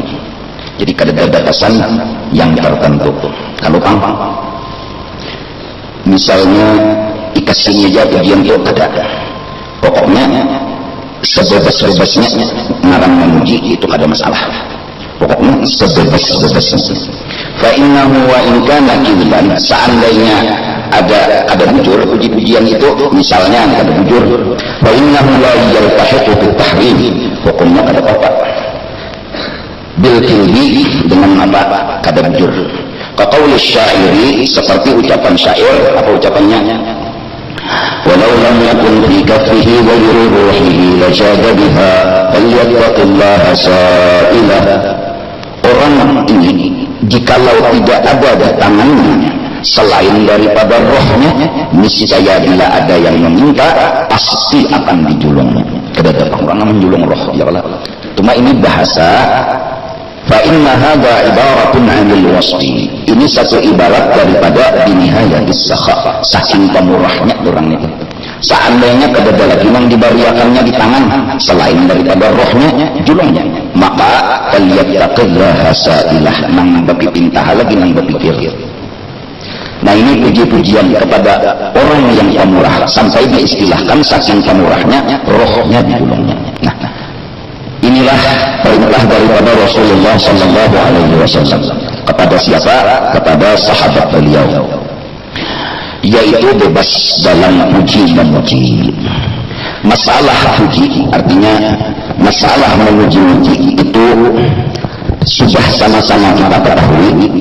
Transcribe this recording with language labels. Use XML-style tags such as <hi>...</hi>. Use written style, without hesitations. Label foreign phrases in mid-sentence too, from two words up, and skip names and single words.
<bjn>Jadi kada ada batasan yang tertentu. Kalau pang, misalnya dikasihnya aja pujian itu ada. Pokoknya sebebas-bebasnya ngarang memuji itu kada masalah.</bjn> <id>Pokoknya sebebas-bebasnya.</id> <ar>فإنه وإن كان كذبا,</ar> <bjn>seandainya ada bujur puji-pujian itu, misalnya ada bujur,</bjn> <ar>فإنه لا يلتحق بالتحريم,</ar> <bjn>hukumnya kada apa-apa.</bjn> <ar>بالكذب,</ar> <bjn>dengan apa? Kada bujur.</bjn> <ar>كقول الشاعر,</ar> <id>seperti ucapan syair, apa ucapannya?</id> <ar>ولو لم يكن في كفه غير روحه لجاد بها فليتق الله سائله.</ar> <id>Orang ini jikalau tidak ada di tangannya selain daripada rohnya, niscaya bila ada yang meminta pasti akan dijulungnya.</id> <bjn>Kada ada orang menjulung roh, ya Allah.</bjn> <id>Cuma ini bahasa.</id> <ar>فإن هذا عبارة عن الوصف.</ar> <id>Ini satu ibarat daripada</id> <ar>بنهاية السخاء,</ar> <id>saking pemurahnya orang itu.</id> <bjn>Seandainya kada ada lagi yang dibariakannya di tangan selain daripada rohnya, julungnya, maka</bjn> <ar>فليتق الله سائله,</ar> <bjn>nang bapipintah lagi nang bapikir.</bjn> <id>Nah, ini puji-pujian kepada orang yang pemurah sampai diistilahkan saking pemurahnya rohnya di julungnya. Nah, inilah perintah daripada Rasulullah Sallallahu Alaihi Wasallam kepada siapa? Kepada sahabat beliau, yaitu bebas dalam puji memuji. Masalah puji artinya masalah memuji-muji itu sudah sama-sama kita ketahui.</id>